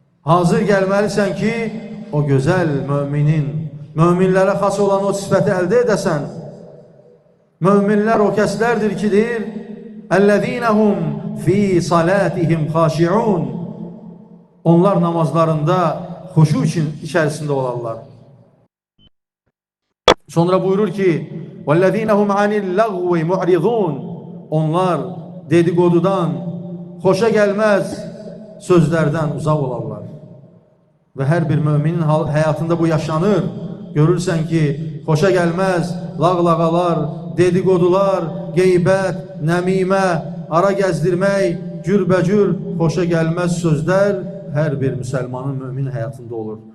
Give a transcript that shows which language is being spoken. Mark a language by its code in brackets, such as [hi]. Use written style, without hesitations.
[az] Hazır gəlməlisən ki, o gözəl müminin, müminlərə xas olan o sifəti əldə edəsən. Müminlər o kəslərdir ki, deyir, [ar] Əl-ləzīnəhum fi salatihim xaşi'un. [az] Onlar namazlarında xuşu içərisində olarlar. Sonra buyurur ki, [ar] وَالَّذ۪ينَهُمْ عَنِ اللَّغْوِ مُعْرِضُونَ. [az] Onlar dedikodudan, xoşa gəlməz sözlərdən uzaq olarlar. Və hər bir müminin həyatında bu yaşanır. Görürsən ki, xoşa gəlməz lağlağalar, dedikodular, qeybət, nəmimə, ara gəzdirmək, cürbəcür, xoşa gəlməz sözlər hər bir müsəlmanın, mümin həyatında olur.